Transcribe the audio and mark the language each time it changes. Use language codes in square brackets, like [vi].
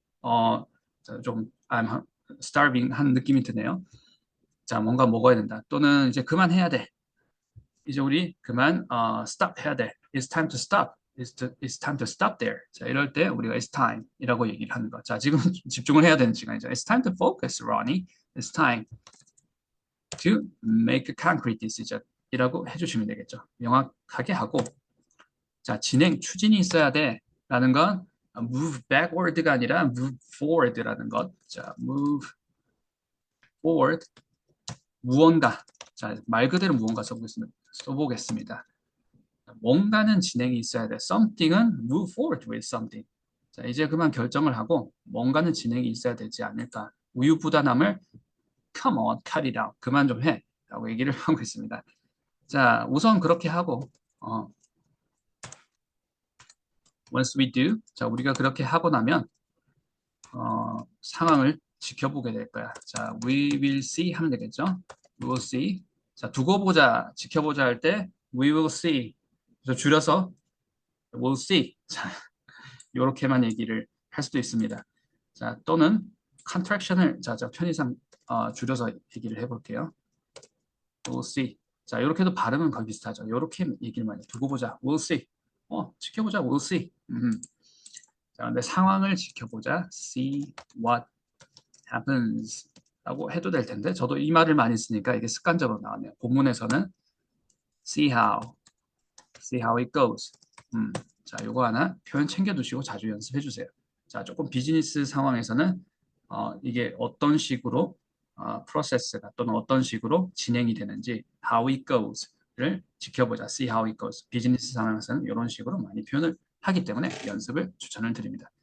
[ko] 자, 좀 [en] I'm starving [ko] 한 느낌이 드네요. 자, 뭔가 먹어야 된다. 또는 이제 그만해야 돼. 이제 우리 그만 stop 해야 돼. [en] It's time to stop. It's time to stop there. [ko] 자, 이럴 때 우리가 it's time 이라고 얘기를 하는 거. 자, 지금 집중을 해야 되는 시간이죠. [en] It's time to focus, Ronnie. It's time to make a concrete decision [ko] 이라고 해주시면 되겠죠. 명확하게 하고, 자, 진행, 추진이 있어야 돼 라는 건 move backward가 아니라 [en] move forward [ko] 라는 것. 자, move forward. 무언가. 자, 말 그대로 무언가 써보겠습니다. 뭔가는 진행이 있어야 돼. [en] something은 move forward with something. [ko] 자, 이제 그만 결정을 하고 뭔가는 진행이 있어야 되지 않을까. 우유부단함을 [en] come on, cut it out. [ko] 그만 좀 해. 라고 얘기를 하고 있습니다. 자, 우선 그렇게 하고 [en] once we do. [ko] 자, 우리가 그렇게 하고 나면 상황을 지켜보게 될 거야. 자, [en] we will see [ko] 하면 되겠죠. [en] We will see. [ko] 자, 두고 보자, 지켜보자 할 때 we will see. 그래서 줄여서 we'll see. 자, 이렇게만 얘기를 할 수도 있습니다. 자, 또는 contraction을 자 편의상 줄여서 얘기를 해볼게요. [en] We'll see. [ko] 자, 이렇게도 발음은 거의 비슷하죠. 이렇게 얘기를 많이 두고 보자. [en] We'll see. [ko] 지켜보자. [en] We'll see. [ko] 자, 근데 상황을 지켜보자. [en] See what happens. [ko] 라고 해도 될 텐데 저도 이 말을 많이 쓰니까 이게 습관적으로 나왔네요. [en] 본문에서는 see how it goes. [ko] 자, 요거 하나 표현 챙겨두시고 자주 연습해 주세요. 자, 조금 비즈니스 상황에서는 이게 어떤 식으로 프로세스가 또는 어떤 식으로 진행이 되는지 [en] how it goes [ko] 를 지켜보자. [en] see how it goes. [ko] 비즈니스 상황에서는 이런 식으로 많이 표현을 하기 때문에 연습을 추천을 드립니다.